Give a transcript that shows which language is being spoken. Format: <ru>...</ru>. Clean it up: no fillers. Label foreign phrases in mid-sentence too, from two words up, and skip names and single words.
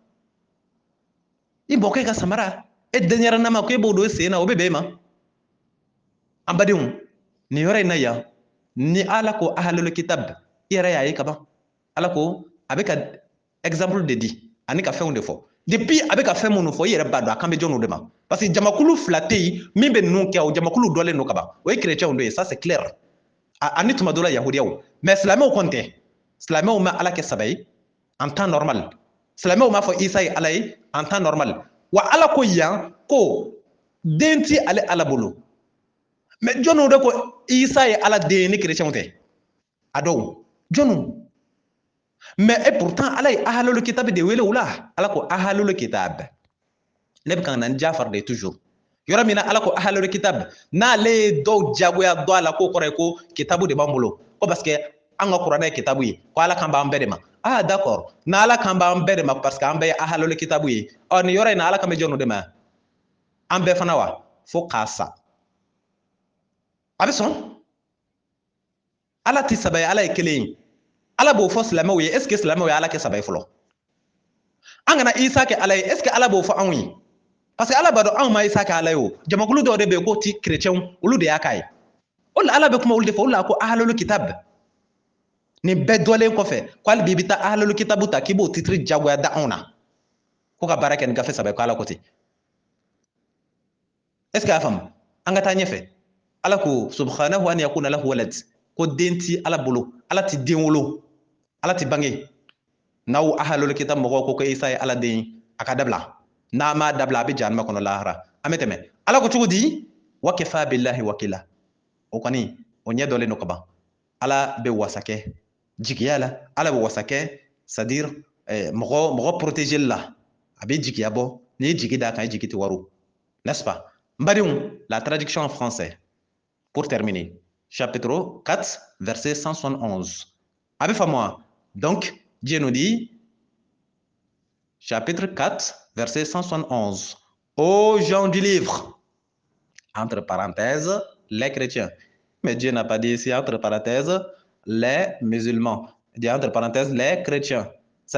<bm>i bɔkɛ ka samara e denyɛrɛnama ko e b'o don sen na o bɛ bɛn e ma an badenw nin yɔrɔ in na yan ni ala ko</bm> <ar>أهل الكتاب</ar> <bm>i yɛrɛ y'a ye kaban ala ko a bɛ ka exemple de di ani ka fɛnw de fɔ depuis a bɛ ka fɛn minnu fɔ i yɛrɛ b'a dɔn a kan bɛ jɔnw de ma parce que jamakulu fila tɛ yen min bɛ ninnu kɛ o jamakulu dɔlen don kaban o ye chrétienw de ye</bm> <fr>ça c'est</fr> <bm>clair ani tuma dɔ la yahudiyaw mais silamɛw kɔni tɛ silamɛw ma ala kɛ saba ye</bm> <fr>en temps normal</fr> <bm>silamɛw m'a fɔ isa ye ala ye</bm> <fr>en temps normal</fr> <bm>wa ala ko yan ko den ti ale ala bolo mais jɔnw de ko isa ye ala den ye ni chrétienw tɛ a dɔw jɔnw</bm> <fr>mais et pourtant</fr> <bm>ala ye</bm> <ar>أهل الكتاب</ar> <bm>de wele o la ala ko</bm> <ar>أهل الكتاب</ar> <bm>ne bɛ ka na ni jafar de ye toujours yɔrɔ min na ala ko</bm> <ar>أهل الكتاب</ar> <bm>n'ale ye dɔw jagoya dɔ a la k'o kɔrɔ ye ko kitabu de b'an bolo ko</bm> <fr>parce que</fr> <bm>an ka kuranɛ ye kitabu ye ko ala kan b'an bɛɛ de ma ah d'accord n'ala kan b'an bɛɛ de ma</bm> <fr>parce que</fr> <bm>an bɛɛ ye</bm> <ar>أهل الكتاب</ar> <bm>ye ɔ nin yɔrɔ in na ala kan bɛ jɔnw de ma an bɛɛ fana wa fo k'a sa a bɛ sɔn ala ti saba ye ala ye kelen ye ala b'o fɔ silamɛw ye</bm> <fr>est ce que</fr> <bm>silamɛw ye ala kɛ saba ye fɔlɔ an kana isa kɛ ala ye</bm> <fr>est ce que</fr> <bm>ala b'o fɔ anw ye</bm> <fr>parce que</fr> <bm>ala b'a dɔn anw ma isa kɛ ala ye o jamakulu dɔw de bɛ yen k'o ti chrétienw olu de y'a k'a ye o la ala bɛ kuma olu de fɛ o la ko</bm> <ar>أهل الكتاب</ar> <bm>nin bɛɛ dɔlen kɔfɛ ko hali bi i bɛ taa</bm> <ar>أهل الكتاب</ar> <bm>ta k'i b'o titre jagoya da anw na ko ka baara kɛ nin gafe saba ye ko ala ko ten</bm> <fr>est ce que</fr> <bm>y'a faamu an ka taa ɲɛfɛ ala ko</bm> <ar>سبحانه أن يكون له ولد</ar> <bm>ko den ti ala bolo ala ti den wolo ala ti bange n'aw</bm> <ar>أهل الكتاب</ar> <bm>mɔgɔw ko isa ye ala den ye a ka dabila n'a m'a dabila a bɛ jahanama kɔnɔ lahara an bɛ tɛmɛ ala ko cogo di</bm> <ar>وكفى بالله وكيلا</ar> <bm>o kɔni o ɲɛ dɔlen don ka ban ala bɛ wasa kɛ jigiya la ala bɛ wasa kɛ</bm> <fr>c'est à dire</fr> <bm>mɔgɔ protéger la a bɛ jigiya bɔ n'i ye jigi d'a kan i jigi tɛ wari</bm> <fr>n'est-ce pas</fr> <bm>n badenw la</bm> <fr>traduction en français pour terminer chapitre 4 verset 171</fr> <bm>a bɛ faamu wa</bm> <fr>donc Dieu nous dit chapitre 4 verset 171 aux gens du livre entre parenthèses les chrétiens mais Dieu n'a pas dit ici entre parenthèses les musulmans il dit entre parenthèses les chrétiens ça</fr>